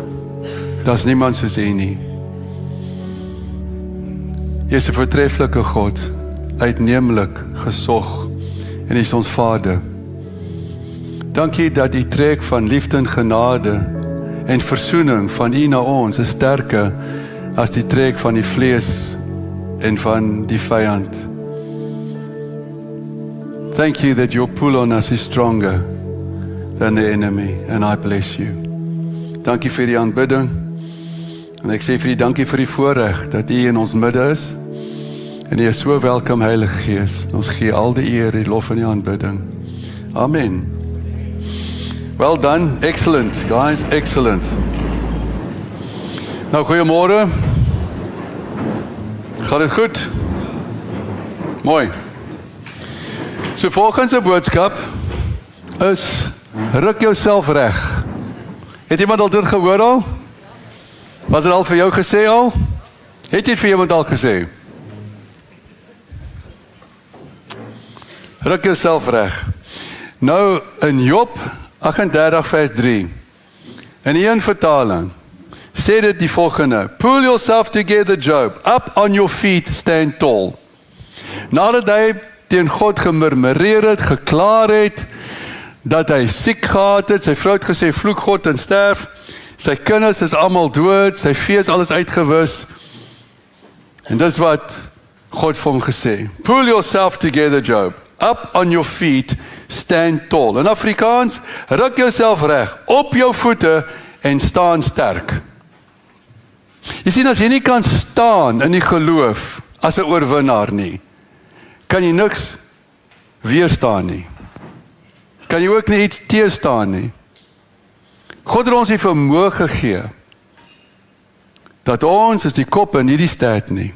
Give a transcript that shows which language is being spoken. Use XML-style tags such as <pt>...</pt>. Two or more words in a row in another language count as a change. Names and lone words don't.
<af>Daar's niemand soos U nie. U is 'n voortreffelike God, uitneemlik, gesog, en U is ons Vader. Dankie dat die trek van liefde en genade en versoening van U na ons is sterker as die trek van die vlees en van die vyand.</af> <en>Thank you that your pull on us is stronger than the enemy, and I bless you.</en> <af>Dankie vir die aanbidding, en ek sê vir U dankie vir die voorreg dat U in ons midde is, en U is so welkom, Heilige Gees. Ons gee al die eer, die lof en die aanbidding. Amen.</af> <en>Well done, excellent, guys, excellent.</en> <af>Nou, goeiemôre. Gaat dit goed? Mooi. So volgens 'n boodskap is, ruk jouself reg. Het iemand al dit gehoor al? Was dit al vir jou gesê al? Het jy vir iemand al gesê? Ruk jouself reg. Nou, in Job 38 vers 3, in die een vertaling, sê dit die volgende:</af> <en>Pull yourself together, Job, up on your feet, stand tall.</en> <af>Nadat hy teen God gemurmureer het, geklaar het, dat hy siek gehad het, sy vrou het gesê, vloek God en sterf, sy kinders is almal dood, sy vee is alles uitgewis, en dis wat God vir hom gesê,</af> <en>pull yourself together, Job, up on your feet, stand tall.</en> <af>In Afrikaans, ruk jouself reg, op jou voete, en staan sterk. Jy sien, as jy nie kan staan in die geloof, as 'n oorwinnaar nie, kan jy niks weerstaan nie. Kan jy ook nie iets teenstaan nie. God het ons die vermoë gegee, dat ons is die kop en nie die stert nie.</af>